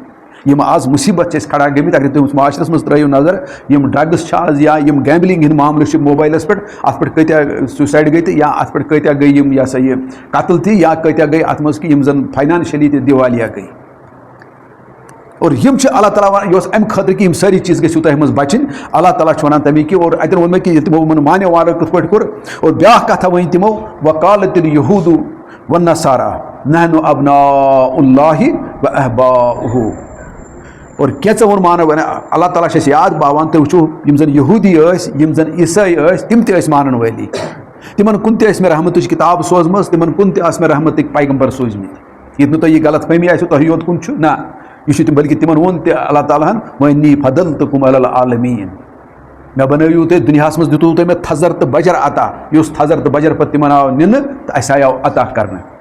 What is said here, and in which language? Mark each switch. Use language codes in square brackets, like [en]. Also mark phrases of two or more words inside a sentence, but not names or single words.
[ks] یِم آز مُصیبت چھِ أسۍ کھڑا گٔمٕتۍ، اگر تُہۍ معاشرس منٛز ترٲیِو نظر، یِم ڈرگٕس چھِ آز یا یِم گیمبلِنگ ہِنٛدۍ معاملہٕ چھِ موبایلس پٮ۪ٹھ، اتھ پٮ۪ٹھ کۭتیاہ سُسایڈ گٔے تہٕ یا اتھ پٮ۪ٹھ کۭتیاہ گٔے یِم یہِ ہسا یہِ قتل تہِ، یا کۭتیاہ گٔے اتھ منٛز کہ یِم زن فاینانشلی تہِ دیوالیہ گٔے. اور یِم چھِ اللہ تعالیٰ ونان یہِ اوس امہِ خٲطرٕ کہ یِم سٲری چیٖز گٔژھِو تۄہہِ منٛز بچٕنۍ. اللہ تعالیٰ چھُ ونان تمی کہ اور اتٮ۪ن ووٚن مےٚ کہ تِمو ووٚن مانیو والو کِتھ پٲٹھۍ کوٚر. اور بیٛاکھ کتھا ؤنۍ تِمو [ar] وقالت اليہوٗدُ والنصارى نحن ابناء اللہ واحباؤہ. [ks] اور کینٛژو ووٚن مانو اللہ تعالیٰ چھِ اَسہِ یاد باوان تُہۍ وٕچھِو یِم زن یہوٗدی ٲسۍ، یِم زن عیٖسٲے ٲسۍ، تِم تہِ ٲسۍ مانن وٲلی. تِمن کُن تہِ ٲسۍ مےٚ رحمتٕچ کِتاب سوزمٕژ، تِمن کُن تہِ ٲسۍ مےٚ رحمتٕکۍ پیغمبر سوٗزمٕتۍ. ییٚتہِ نہٕ تۄہہِ یہِ غلط فہمی آسِوٕ تۄہہِ یوت کُن چھُ، نہ یہ چھُ بلکہ تِمن ووٚن تہِ اللہ تعالیٰ ہن وَنی [ar] فضلتُکُم علی العالمیٖن، [ks] مےٚ بنٲیِو تُہۍ دُنیاہس منٛز دِتوٕ تۄہہِ مےٚ تھزر تہٕ بجر عطا، یُس تھزر تہٕ بجر پتہٕ تِمن آو نِنہٕ تہٕ اَسہِ آیاو عطا کرنہٕ.